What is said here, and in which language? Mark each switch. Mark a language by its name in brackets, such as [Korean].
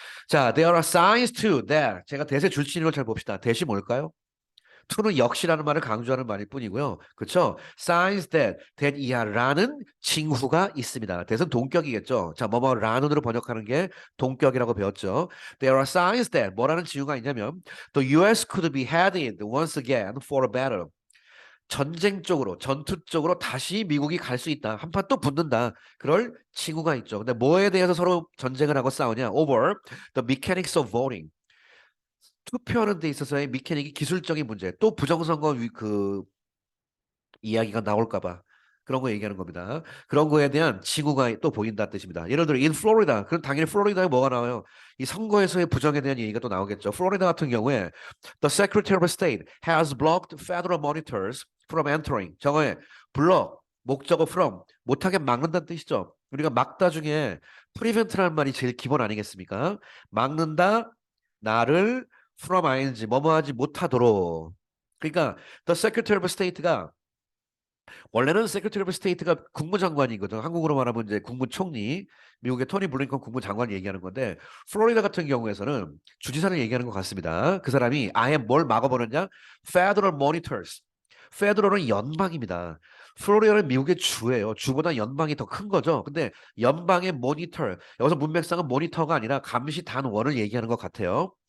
[Korean] 자, [English] there are signs too that [Korean] 제가 대세 줄치는 걸 잘 봅시다. 대시 뭘까요? to는 역시라는 말을 강조하는 말일 뿐이고요. 그렇죠? signs that 이하라는 징후가 있습니다. that은 동격이겠죠. 자, 뭐뭐라는으로 번역하는 게 동격이라고 배웠죠. [English] There are signs that [Korean] 뭐라는 징후가 있냐면 [English] the US could be headed once again for a battle. [Korean] 전쟁 쪽으로, 전투 쪽으로 다시 미국이 갈 수 있다. 한판 또 붙는다. 그럴 징후가 있죠. 근데 뭐에 대해서 서로 전쟁을 하고 싸우냐? [English] Over the mechanics of voting. [Korean] 투표하는 데 있어서의 미케닉이 기술적인 문제, 또 부정선거 그 이야기가 나올까 봐 그런 거 얘기하는 겁니다. 그런 거에 대한 징후가 또 보인다 뜻입니다. 예를 들어 [English] in Florida, [Korean] 그럼 당연히 플로리다에 뭐가 나와요? 이 선거에서의 부정에 대한 얘기가 또 나오겠죠. 플로리다 같은 경우에 [English] the Secretary of State has blocked federal monitors from entering. [Korean] 저거에 block 목적어 from 못하게 막는다는 뜻이죠. 우리가 막다 중에 prevent라는 말이 제일 기본 아니겠습니까? 막는다, 나를 from ing 뭐뭐하지 못하도록. 그러니까 [English] the Secretary of State [Korean] 가 원래는 Secretary of State가 국무장관이거든. 한국으로 말하면 이제 국무총리, 미국의 토니 블링컨 국무장관이 얘기하는 건데 플로리다 같은 경우에서는 주지사를 얘기하는 것 같습니다. 그 사람이 아예 뭘 막아버렸냐? Federal monitors. 페더럴은 연방입니다. 플로리다는 미국의 주예요. 주보다 연방이 더 큰 거죠. 근데 연방의 모니터, 여기서 문맥상은 모니터가 아니라 감시 단원을 얘기하는 것 같아요.